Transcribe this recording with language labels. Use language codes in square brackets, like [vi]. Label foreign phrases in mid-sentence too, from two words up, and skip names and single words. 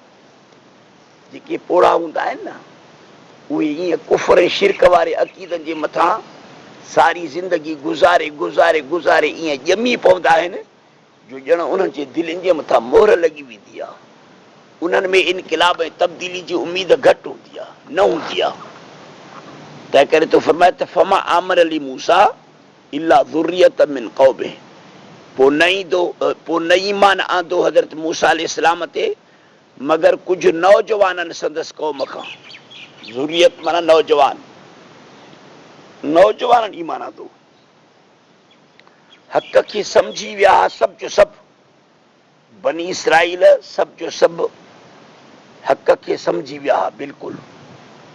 [sd] जेके पोढ़ा हूंदा आहिनि न उहे ईअं कुफ़र ऐं शिरक वारे अक़ीदनि जे मथां सारी ज़िंदगी गुज़ारे गुज़ारे गुज़ारे ईअं ॼमी पवंदा आहिनि जो ॼण उन्हनि जे दिलनि जे मथां मोहर लॻी वेंदी आहे। उन्हनि में इनक़िलाब ऐं तब्दीली जी उमेद घटि हूंदी आहे, न हूंदी आहे। तंहिं करे तो फरमाए त [ar] فما آمن لموسى إلا ذرية من قومه. [sd] पोइ न ईमान आंदो हज़रत मूसा अलैहिस्सलाम ते मगर कुझु नौजवाननि संदसि क़ौम खां। ज़ुर्रियत माना नौजवाननि ईमान आंदो। हक़ खे सम्झी विया सभु जो सभु बनी इसराईल सभु जो सभु हक़ खे सम्झी विया बिल्कुलु।